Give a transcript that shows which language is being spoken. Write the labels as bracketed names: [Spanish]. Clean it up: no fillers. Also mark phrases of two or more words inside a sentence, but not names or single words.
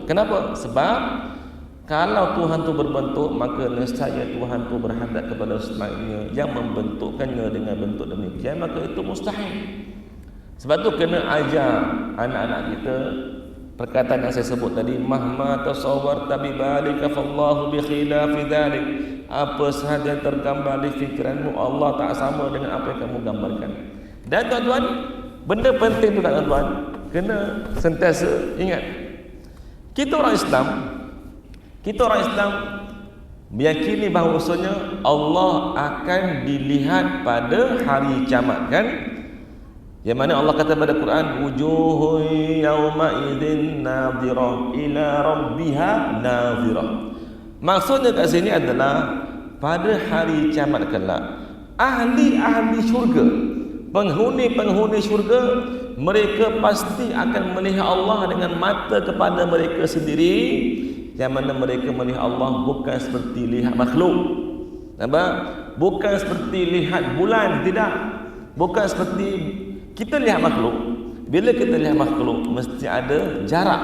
[Malay] Kenapa? Sebab kalau Tuhan tu berbentuk, maka nescaya Tuhan tu berhadap kepada selainnya yang membentukkannya dengan bentuk demikian, maka itu mustahil. Sebab tu kena ajar anak-anak kita perkataan yang saya sebut tadi, [Arabic] مهما تصورت ب بالك فالله ب خلاف ذلك. [Malay] Apa sahaja tergambar di fikiranmu, Allah tak sama dengan apa yang kamu gambarkan. Dan tuan-tuan, benda penting tu tuan-tuan, kena sentiasa ingat. Kita orang Islam meyakini bahawasanya Allah akan dilihat pada hari kiamat, kan? Yang mana Allah kata pada Quran, [Arabic] وجوه يومئذ ناضرة إلى ربها ناظرة. [Malay] Maksudnya kat sini adalah pada hari kiamat kelak, ahli-ahli syurga, penghuni-penghuni syurga, mereka pasti akan melihat Allah dengan mata kepada mereka sendiri, yang mana mereka melihat Allah bukan seperti lihat makhluk. Nampak? Bukan seperti lihat bulan, tidak. Bukan seperti kita lihat makhluk. Bila kita lihat makhluk, mesti ada jarak.